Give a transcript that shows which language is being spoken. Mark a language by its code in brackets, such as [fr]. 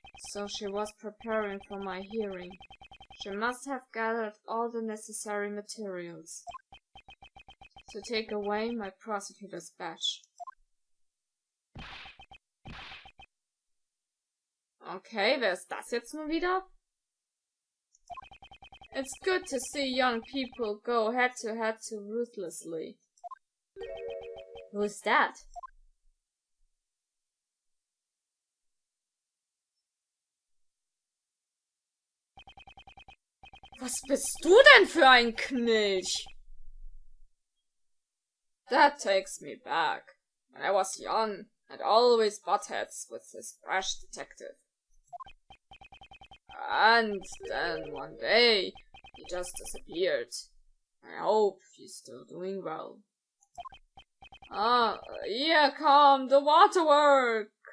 [en] So she was preparing for my hearing. She must have gathered all the necessary materials to take away my prosecutor's badge. [de] Okay, wer ist das jetzt nun wieder? [en] It's good to see young people go head-to-head too ruthlessly. Who's that? [de] Was bist du denn für ein Knilch? [en] That takes me back. When I was young, I'd always butt heads with this brash detective. And then one day, he just disappeared. I hope he's still doing well. Ah, here come the waterwork!